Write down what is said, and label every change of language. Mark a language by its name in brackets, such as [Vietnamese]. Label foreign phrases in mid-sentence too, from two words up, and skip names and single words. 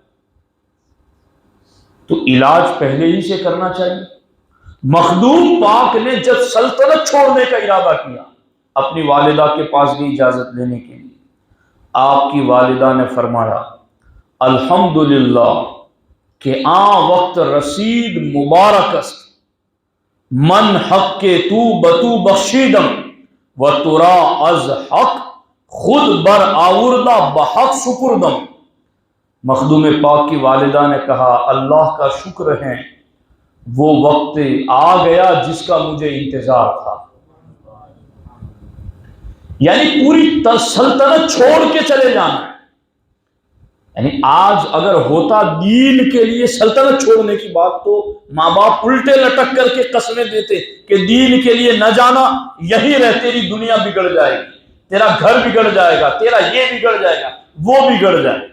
[Urdu] تو علاج پہلے ہی سے کرنا چاہیے۔ مخدوم پاک نے جب سلطنت چھوڑنے کا ارادہ کیا، اپنی والدہ کے پاس بھی اجازت لینے کے لیے، آپ کی والدہ نے فرمایا الحمدللہ [Persian] کہ وقت رسید مبارک است، من حق کے تو بتو بخشیدم و ترا از حق خود بر آوردہ بحق سپردم۔ [Urdu] مخدوم پاک کی والدہ نے کہا اللہ کا شکر ہے، وہ وقت آ گیا جس کا مجھے انتظار تھا۔ یعنی پوری سلطنت چھوڑ کے چلے جانا ہے۔ یعنی آج اگر ہوتا دین کے لیے سلطنت چھوڑنے کی بات تو ماں باپ الٹے لٹک کر کے قسمیں دیتے کہ دین کے لیے نہ جانا، یہی رہ تیری دنیا بگڑ جائے گی، تیرا گھر بگڑ جائے گا، تیرا یہ بگڑ جائے گا، وہ بگڑ جائے گا۔